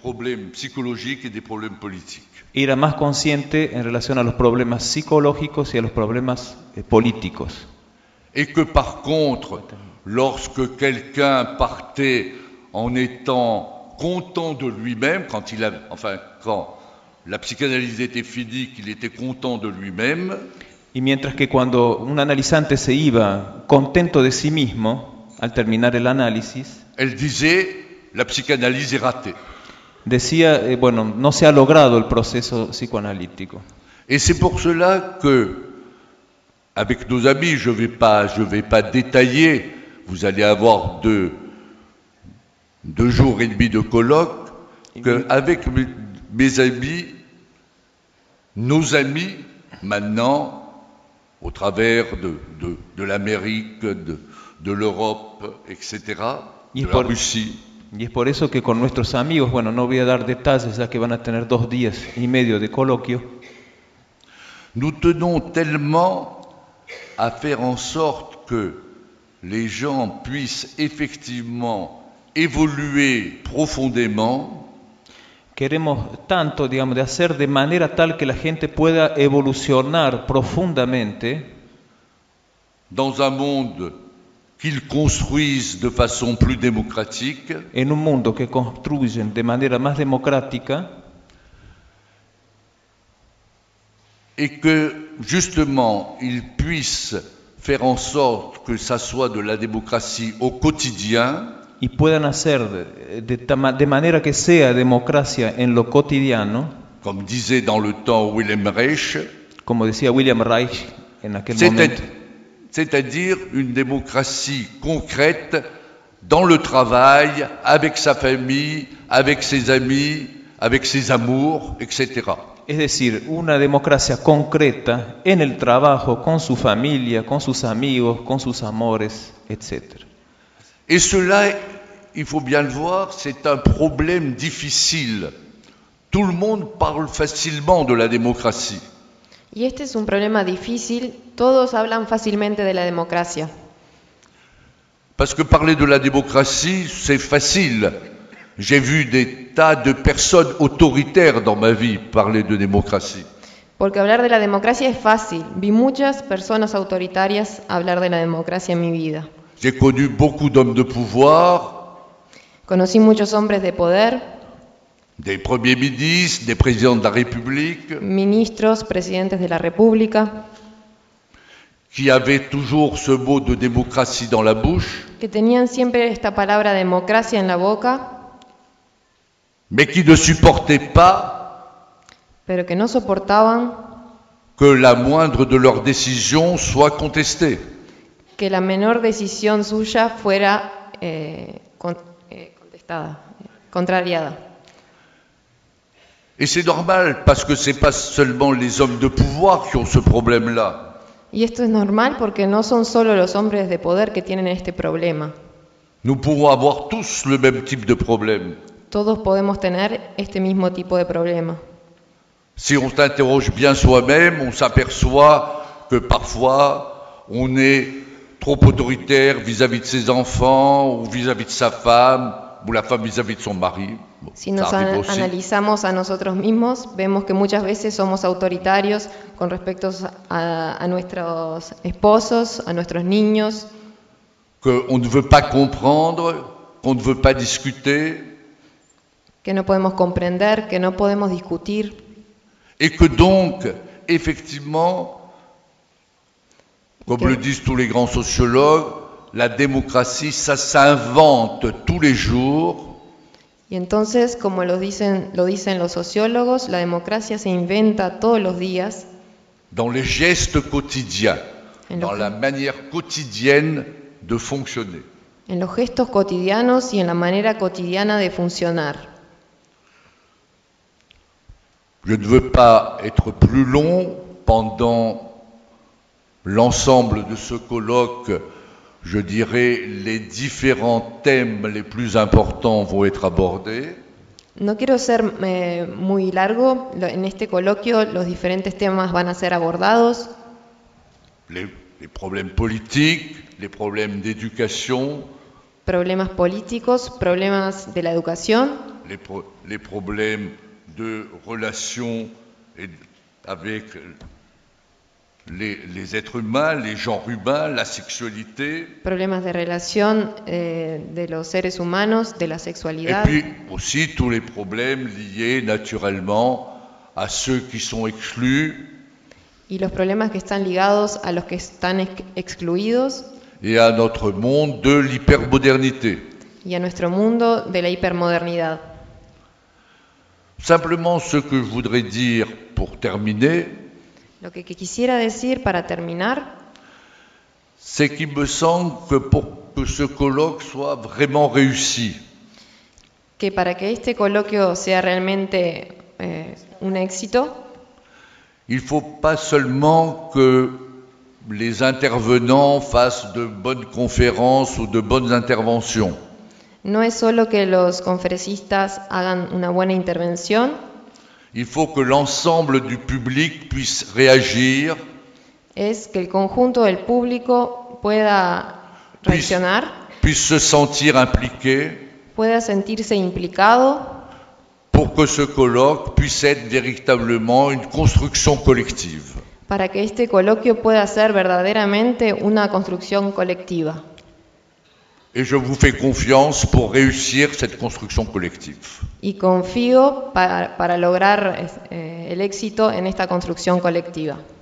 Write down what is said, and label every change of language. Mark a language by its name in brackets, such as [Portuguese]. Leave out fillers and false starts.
[Spanish] problemas psicológicos y de problemas políticos. Era más consciente en relación a los problemas psicológicos y a los problemas políticos. Y que, [French] par contre, lorsque quelqu'un partait en étant content de lui-même, quand la psychanalyse était finie, qu'il était content de lui-même. [Spanish] Y mientras que cuando un analizante se iba contento de sí mismo al terminar el análisis, [French] elle disait, la psychanalyse est ratée. [Spanish] Decía, bueno, no se ha logrado el proceso psicoanalítico. [French] Et c'est pour cela que, avec nos amis, je vais pas détailler, vous allez avoir deux jours et demi de colloque, qu'avec mes amis, nos amis, maintenant, au travers de l'Amérique, de l'Europe, etc., Russie. [Spanish] Y es por eso que con nuestros amigos, bueno, no voy a dar detalles, ya que van a tener dos días y medio de coloquio. [French] Nous tenons tellement à faire en sorte que les gens puissent effectivement évoluer profondément. [Spanish] Queremos tanto, digamos, de hacer de manera tal que la gente pueda evolucionar profundamente [French] dans un monde qu'ils construisent de façon plus démocratique, [Spanish] en un mundo que construyen de manera más democrática, [French] et que justement ils puissent faire en sorte que ça soit de la démocratie au quotidien, [Spanish] y puedan hacer de manera que sea democracia en lo cotidiano, [French] comme disait dans le temps William Reich, [Spanish] como decía William Reich en aquel momento. [French] C'est-à-dire une démocratie concrète dans le travail, avec sa famille, avec ses amis, avec ses amours, etc. [Spanish] Es decir, una democracia concreta en el trabajo, con su familia, con sus amigos, con sus amores, etc. [French] Et cela, il faut bien le voir, c'est un problème difficile. Tout le monde parle facilement de la démocratie. [Spanish] Y este es un problema difícil. Todos hablan fácilmente de la democracia. [French] Parce que parler de la démocratie, c'est facile. J'ai vu des tas de personnes autoritaires dans ma vie parler de démocratie. [Spanish] Porque hablar de la democracia es fácil. Vi muchas personas autoritarias hablar de la democracia en mi vida. [French] J'ai connu beaucoup d'hommes de pouvoir. [Spanish] Conocí muchos hombres de poder. [French] Des premiers ministres, des présidents de la République. [Spanish] Ministros, presidentes de la República. [French] Qui avaient toujours ce mot de démocratie dans la bouche. [Spanish] Que tenían siempre esta palabra democracia en la boca. [French] Mais qui ne supportaient pas. [Spanish] Pero que no soportaban. [French] Que la moindre de leurs décisions soit contestée. [Spanish] Que la menor decisión suya fuera contestada, contrariada. [French] Et c'est normal, parce que ce n'est pas seulement les hommes de pouvoir qui ont ce problème-là. [Spanish] Y esto es normal porque no son solo los hombres de poder que tienen este problema. [French] Nous pouvons avoir tous le même type de problème. [Spanish] Todos podemos tener este mismo tipo de problema. [French] Si on s'interroge bien soi-même, on s'aperçoit que parfois on est trop autoritaire vis-à-vis de ses enfants ou vis-à-vis de sa femme ou la femme vis-à-vis de son mari. [Spanish] Si nos analizamos a nosotros mismos, vemos que muchas veces somos autoritarios con respecto a nuestros esposos, a nuestros niños. [French] Que on ne veut pas comprendre, qu'on ne veut pas discuter. [Spanish] Que no podemos comprender, que no podemos discutir. [French] Et que donc, effectivement, comme le disent tous les grands sociologues, la démocratie, ça s'invente tous les jours. [Spanish] Y entonces, como lo dicen los sociólogos, la democracia se inventa todos los días. [French] Dans les gestes quotidiens, dans la manière quotidienne de fonctionner. [Spanish] En los gestos cotidianos y en la manera cotidiana de funcionar. [French] Je ne veux pas être plus long pendant l'ensemble de ce colloque. Je dirais les différents thèmes les plus importants vont être abordés. [Spanish] No quiero ser muy largo en este coloquio, los diferentes temas van a ser abordados. [French] Les problèmes politiques, les problèmes d'éducation. [Spanish] Problemas políticos, problemas de la educación. [French] Les problèmes de relations avec les êtres humains, les genres humains, la sexualité. [Spanish] Problemas de relación de los seres humanos, de la sexualidad. [French] Et puis aussi tous les problèmes liés naturellement à ceux qui sont exclus. [Spanish] Y los problemas que están ligados a los que están excluidos. [French] Et à notre monde de l'hypermodernité. [Spanish] Y a nuestro mundo de la hipermodernidad. [French] Simplement ce que je voudrais dire pour terminer. [Spanish] Lo que quisiera decir para terminar, [French] c'est qu'il me semble que pour que ce colloque soit vraiment réussi, [Spanish] que para que este coloquio sea realmente un éxito, [French] il faut pas seulement que les intervenants fassent de bonnes conférences ou de bonnes interventions. [Spanish] No es solo que los conferencistas hagan una buena intervención. [French] Il faut que l'ensemble du public puisse réagir. [Spanish] Es que el conjunto del público pueda reaccionar. [French] Puisse se sentir impliqué. [Spanish] Pueda sentirse implicado. [French] Pour que ce colloque puisse être véritablement une construction collective. [Spanish] Para que este coloquio pueda ser verdaderamente una construcción colectiva. [French] Et je vous fais confiance pour réussir cette construction collective. [Spanish] Y confío para lograr el éxito en esta construcción colectiva.